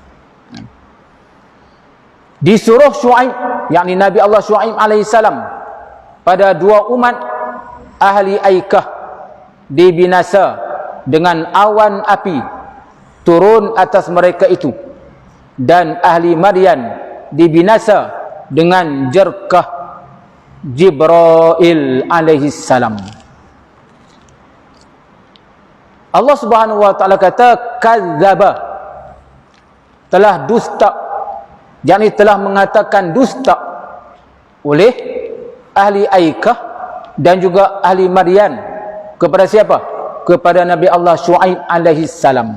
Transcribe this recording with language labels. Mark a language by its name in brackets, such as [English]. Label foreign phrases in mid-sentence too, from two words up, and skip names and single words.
[Malay] Disuruh Syuaib, yakni Nabi Allah Syuaib alaihissalam, pada 2 umat ahli Aikah dibinasa dengan awan api turun atas mereka itu, dan ahli Madian dibinasa dengan jerkah Jibril alaihissalam. Allah [Arabic] Subhanahu wa taala [Malay] kata kadzdzaba, telah dusta, yakni telah mengatakan dusta oleh ahli Aikah dan juga ahli Madian kepada siapa? Kepada Nabi Allah Syuaib alaihissalam.